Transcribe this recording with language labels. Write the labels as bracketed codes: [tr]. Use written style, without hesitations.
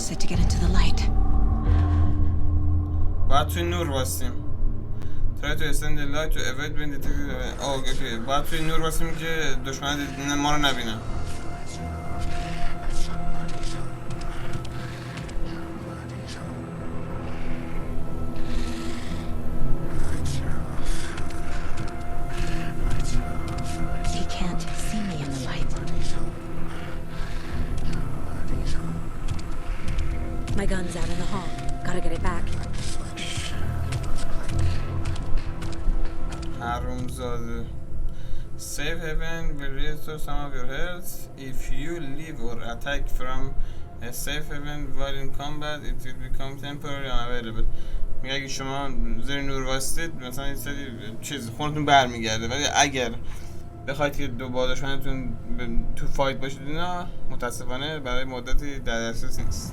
[en] sit to get into the light. [fa] باید توی نور واسیم. [en] Try to extend the light to avoid being detected. Okay. [fa] باید توی نور واسیم که دشمن ما رو نبینن. [en] He can't see me in the light. My gun's out in the hall. Gotta get it back. [fa] حرومزاده. [en] Safe haven will restore some of your health. If you leave or attack from a safe haven while in combat, it will become temporarily unavailable. [fa] میگه اگه شما زیر نور واسطید مثلا یه سری چیز خونتون برمیگرده، ولی اگر بخواید که دو با دشمنتون تو فایت باشید اینا متاسفانه برای مدتی در دسترس نیست.